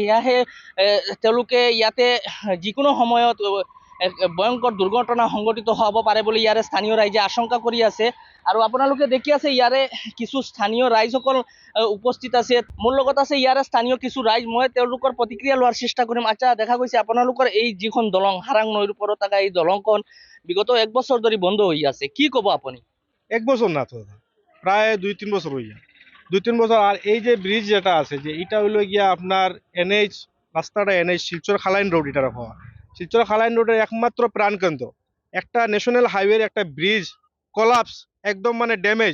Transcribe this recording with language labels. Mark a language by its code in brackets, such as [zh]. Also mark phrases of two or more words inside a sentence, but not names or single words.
[as] সেয়াহে তেওঁলোকে ইয়াতে যিকোনো সময়ত ভয়ংকৰ দুৰ্ঘটনা সংঘটিত হ'ব পাৰে বুলি ইয়াৰে স্থানীয় ৰাইজে আশংকা কৰি আছে। আৰু আপোনালোকে দেখি আছে ইয়াৰে কিছু স্থানীয় ৰাইজসকল উপস্থিত আছে। মোৰ লগত আছে ইয়াৰে স্থানীয় কিছু ৰাইজ। মই তেওঁলোকৰ প্ৰতিক্ৰিয়া লোৱাৰ চেষ্টা কৰিম। আচ্ছা, দেখা গৈছে আপোনালোকৰ এই যিখন দলং হাৰাং নৈৰ ওপৰত থকা এই দলংখন বিগত এক বছৰ ধৰি বন্ধ হৈ আছে, কি ক'ব আপুনি? [bn] এক বছর না তো, প্রায় 2-3 বছর হয়ে যায়। 2-3 বছর। আর এই যে ব্রিজ যেটা আছে যে এটা হলো গিয়া আপনার এনএইচ রাস্তাটা এনএইচ শিলচর খালাইন রোড, এটা হওয়া শিলচর খালাইন রোডের একমাত্র প্রাণকেন্দ্র। একটা [en] national highway [bn] একটা ব্রিজ কলাপস, একদম মানে ড্যামেজ।